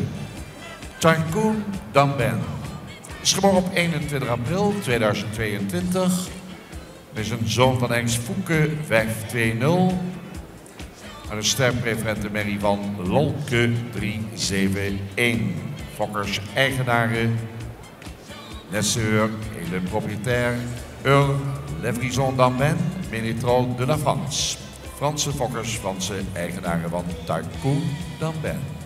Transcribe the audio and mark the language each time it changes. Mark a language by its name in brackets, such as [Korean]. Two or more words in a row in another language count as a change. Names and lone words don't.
[Dutch] Tycoon Damben is geboren op 21 april 2022. Hij is een zoon van hengst Fouke 520. En een sterpreferente merrie van Lolke 371. Fokkers eigenaren, [French] Nesseur et le propriétaire, Earl Levrison d'Amben, Ménétral de la France. [Dutch] Franse fokkers, Franse eigenaren van Tycoon d'Amben.